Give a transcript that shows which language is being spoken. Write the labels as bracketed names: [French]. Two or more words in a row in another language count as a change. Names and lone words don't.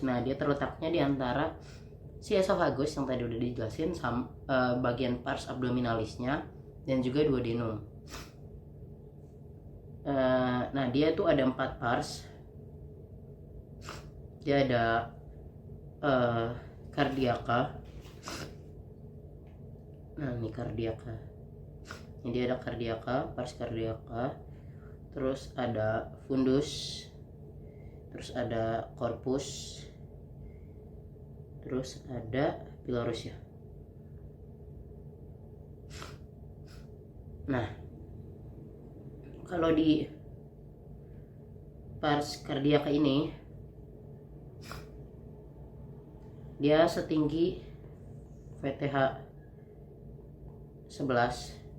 [Indonesian] Nah, dia terletaknya di antara si esophagus yang tadi udah dijelasin sama bagian [Latin] pars abdominalisnya [Indonesian] dan juga duodenum. Nah dia tuh ada 4 pars. Dia ada kardiaka. Nah ini kardiaka. Ini dia ada kardiaka, [Latin] pars kardiaka. [Indonesian] Terus ada fundus. Terus ada korpus. Terus ada pilorus ya. Nah kalau di [Latin] pars kardiaka [Indonesian] ini dia setinggi VTH 11.